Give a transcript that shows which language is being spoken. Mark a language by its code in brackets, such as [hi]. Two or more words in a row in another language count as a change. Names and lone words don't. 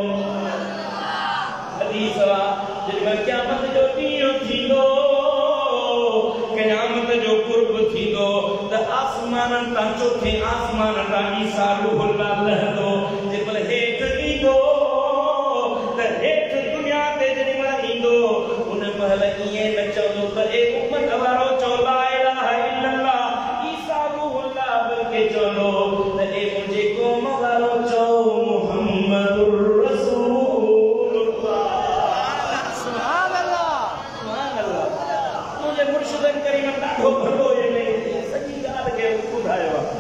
[sd] हदीस जेका क़यामत जो ॾींहुं थींदो क़यामत जो कुर्ब थींदो त आसमाननि तां चोथे आसमान तां ईसा रूहुल्लाह लहंदो जेमल हेठि ईंदो त हेठि दुनिया ते जेमल ईंदो उन महिल ईअं न चवंदो त ए उम्मत वारो चओ [ar] لا إله إلا الله [sd] ईसा रूहुल्लाह बल्कि चवंदो त ए मुंहिंजे क़ौम वारो चओ [ar] محمد رسول الله سبحان الله [sd] मुंहिंजे मुर्शिदन करीम ॾाढो भलो हिन सॼी ॻाल्हि खे ॿुधायो